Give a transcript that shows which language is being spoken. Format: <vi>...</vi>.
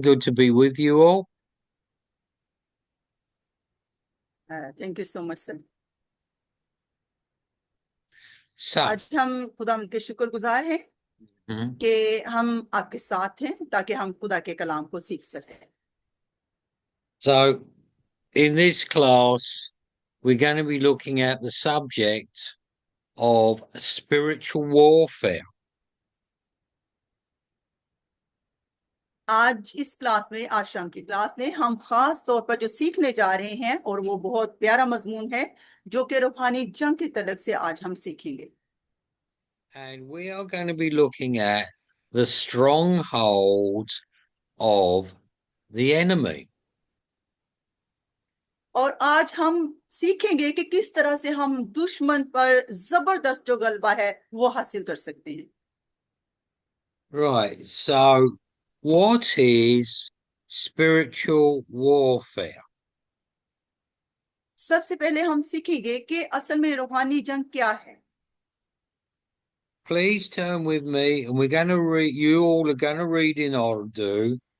<en>Good to be with you all. Thank you so much sir. So,</en> <hi>आज हम खुदा के शुक्रगुजार हैं mhm. कि हम आपके साथ हैं, ताकि हम खुदा के कलाम को सीख सकें।</hi> <en>So in this class, we're going to be looking at the subject of spiritual warfare.</en> <hi>आज इस क्लास में, आज शाम की क्लास में हम खास तौर पर जो सीखने जा रहे हैं, और वो बहुत प्यारा मजमून है, जो कि रूहानी जंग के तलक से आज हम सीखेंगे।</hi> <en>And we are going to be looking at the strongholds of the enemy.</en> <hi>और आज हम सीखेंगे कि किस तरह से हम दुश्मन पर जबरदस्त जो गलबा है वो हासिल कर सकते हैं।</hi> <en>Right. So what is spiritual warfare?</en> <hi>सबसे पहले हम सीखेंगे कि असल में रूहानी जंग क्या है।</hi> <en>Please turn with me, and we're going to read. You all are going to read in order.</en>